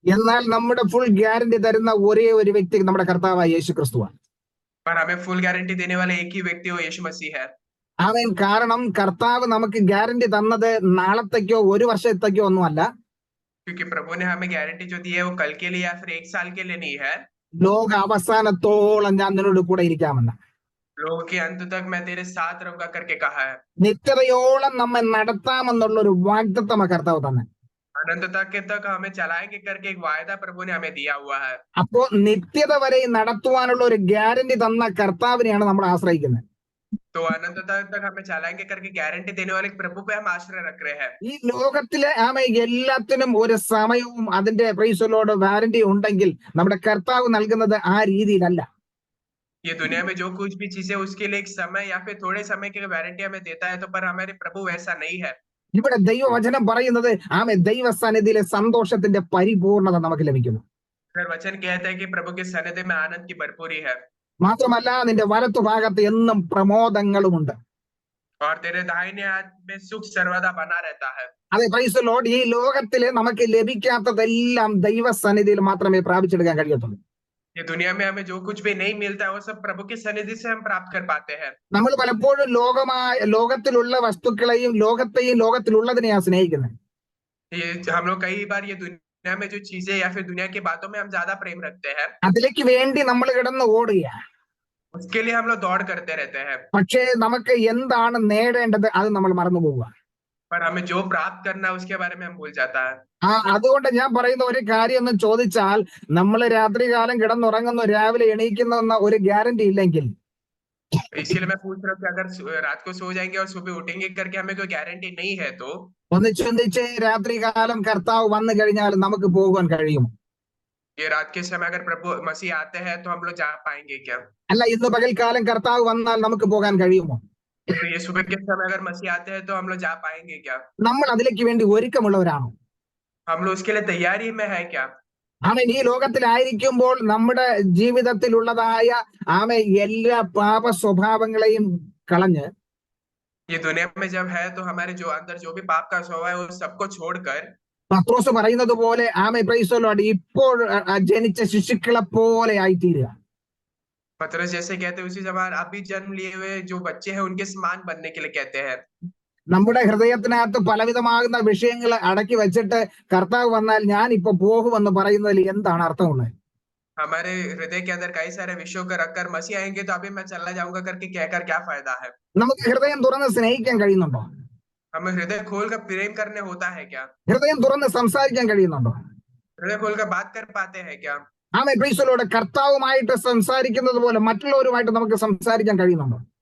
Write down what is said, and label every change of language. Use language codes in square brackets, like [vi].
[ml] എന്നാൽ നമ്മുടെ full guarantee തരുന്ന ഒരേ ഒരു വ്യക്തി നമ്മുടെ കർത്താവായ യേശു ക്രിസ്തുവാണ്. [hi] पर हमें फुल गारंटी देने वाले एक ही व्यक्ति वो यीशु मसीह है। [ml] കാരണം കർത്താവ് നമുക്ക് ഗ്യാരണ്ടി തന്നത് നാളത്തേക്കോ ഒരു വർഷത്തേക്കോ ഒന്നുമല്ല. [hi] क्योंकि प्रभु ने हमें गारंटी जो दी है वो कल के लिए या फिर एक साल के लिए नहीं है। [ml] ലോക അവസാനത്തോളം ഞാൻ നിന്നോട് കൂടെ ഇരിക്കാമെന്ന്. [hi] लोगों के अंत तक मैं तेरे साथ रहूंगा करके कहा है। [ml] നിത്യതയോളം നമ്മെ നടത്താമെന്നുള്ള ഒരു വാഗ്ദത്തം കർത്താവ് തന്നെ. [hi] अनंत तक हमें चलाएंगे करके एक वायदा प्रभु ने हमें दिया हुआ है। [ml] അപ്പോ നിത്യത വരെ നടത്തുവാനുള്ള ഒരു ഗ്യാരണ്ടി തന്ന കർത്താവിനെയാണ് നമ്മൾ ആശ്രയിക്കുന്നത്. [hi] तो अनंत तक हमें चलाएंगे करके गारंटी देने वाले प्रभु पे हम आश्रय रख रहे हैं। [ml] ഈ ലോകത്തിലെ എല്ലാത്തിനും ഒരു സമയവും അതിന്റെ പ്രൈസലോട് വാരണ്ടി ഉണ്ടെങ്കിൽ നമ്മുടെ കർത്താവ് നൽകുന്നത് ആ രീതിയിലല്ല. [hi] ये दुनिया में जो कुछ भी चीजें उसके लिए एक समय या फिर थोड़े समय की वारंटी हमें देता है, तो पर हमारे प्रभु वैसा नहीं है। [ml] ഇവിടെ ദൈവവചനം പറയുന്നത് ദൈവസന്നിധിയിലെ സന്തോഷത്തിന്റെ പരിപൂർണത നമുക്ക് ലഭിക്കുന്നു. [hi] वचन कहता है कि प्रभु के सन्निधि में आनंद की भरपूरी है। [ml] മാത്രമല്ല നിന്റെ വലത്തുഭാഗത്ത് എന്നും പ്രമോദങ്ങളുമുണ്ട്. [hi] और तेरे दाहिने हाथ में सुख सर्वदा बना रहता है। [ml] അതെ, [en] Praise the Lord. [ml] ഈ ലോകത്തില് നമുക്ക് ലഭിക്കാത്തതെല്ലാം ദൈവസന്നിധിയിൽ മാത്രമേ പ്രാപിച്ചെടുക്കാൻ കഴിയത്തുള്ളൂ. [hi] ये दुनिया में हमें जो कुछ भी नहीं मिलता है वो सब प्रभु की सन्निधि से हम प्राप्त कर पाते हैं। [ml] നമ്മൾ പലപ്പോഴും ലോകത്തിലുള്ള വസ്തുക്കളെയും ലോകത്തിലുള്ളതിനെയാണ് സ്നേഹിക്കുന്നത്. [hi] ये हम लोग कई बार ये दुनिया में जो चीजें या फिर दुनिया की बातों में हम ज्यादा प्रेम रखते हैं। [ml] അതിലേക്ക് വേണ്ടി നമ്മൾ കിടന്ന് ഓടുക. [hi] उसके लिए हम लोग दौड़ करते रहते हैं। [ml] പക്ഷേ നമുക്ക് എന്താണ് നേടേണ്ടത് അത് നമ്മൾ മറന്നു പോവുക. [hi] पर हमें जो प्राप्त करना है उसके बारे में हम भूल जाता है। [ml] അതുകൊണ്ട് ഞാൻ പറയുന്ന ഒരു കാര്യം എന്ന് ചോദിച്ചാൽ, നമ്മൾ രാത്രികാലം കിടന്നുറങ്ങുന്നു, രാവിലെ എണീക്കുന്ന ഒരു ഗ്യാരണ്ടി ഇല്ലെങ്കിൽ, [hi] इसलिए मैं पूछ रहा हूँ कि अगर रात को सो जाएंगे और सुबह उठेंगे करके हमें कोई गारंटी नहीं है, तो [ml] ഒന്ന് ചിന്തിച്ച് രാത്രികാലം കർത്താവ് വന്നു കഴിഞ്ഞാൽ നമുക്ക് പോകാൻ കഴിയും? [hi] ये रात के समय अगर प्रभु मसीह आते हैं तो हम लोग जा पाएंगे क्या? [ml] അല്ല, ഇന്ന് പകൽക്കാലം കർത്താവ് വന്നാൽ നമുക്ക് പോകാൻ കഴിയുമോ? [hi] तो ये सुबह के समय अगर मसीह आते हैं तो हम लोग जा पाएंगे क्या? [ml] നമ്മൾ അതിലേക്ക് വേണ്ടി ഒരുക്കമുള്ളവരാണോ? [hi] हम लोग उसके लिए तैयारी में है क्या? [ml] ഈ ലോകത്തിലായിരിക്കുമ്പോൾ നമ്മുടെ ജീവിതത്തിലുള്ളതായ എല്ലാ പാപ സ്വഭാവങ്ങളെയും കളഞ്ഞ്, [hi] ये दुनिया में जब है तो हमारे जो अंदर जो भी पाप का स्वभाव है वो सबको छोड़कर, [ml] പത്രോസ് പറയുന്നത് പോലെ [en] praise the Lord, [ml] ഇപ്പോൾ ജനിച്ച ശിശുക്കളെ പോലെ ആയിത്തീരുക. [hi] पतरस जैसे कहते हैं उसी समान अभी जन्म लिए हुए जो बच्चे हैं उनके समान बनने के लिए कहते हैं। [ml] നമ്മുടെ ഹൃദയത്തിനകത്ത് പലവിധമാകുന്ന വിഷയങ്ങൾ അടക്കി വെച്ചിട്ട് കർത്താവ് വന്നാൽ ഞാൻ ഇപ്പൊ പോകുമെന്ന് പറയുന്നതിൽ എന്താണ് അർത്ഥമുള്ളത്? [hi] हमारे हृदय के अंदर कई सारे विषयों को रखकर मसीह आएंगे तो अभी मैं चला जाऊंगा करके कहकर क्या फायदा है? [ml] നമുക്ക് ഹൃദയം തുറന്ന് സ്നേഹിക്കാൻ കഴിയുന്നുണ്ടോ? [hi] हमें हृदय खोलकर प्रेम करने होता है क्या? [ml] ഹൃദയം തുറന്ന് സംസാരിക്കാൻ കഴിയുന്നുണ്ടോ? [hi] हृदय खोलकर बात कर पाते हैं क्या? [en] Amen. Praise the Lord. [ml] കർത്താവുമായിട്ട് സംസാരിക്കുന്നത് പോലെ മറ്റുള്ളവരുമായിട്ട് നമുക്ക് സംസാരിക്കാൻ കഴിയുന്നുണ്ടോ?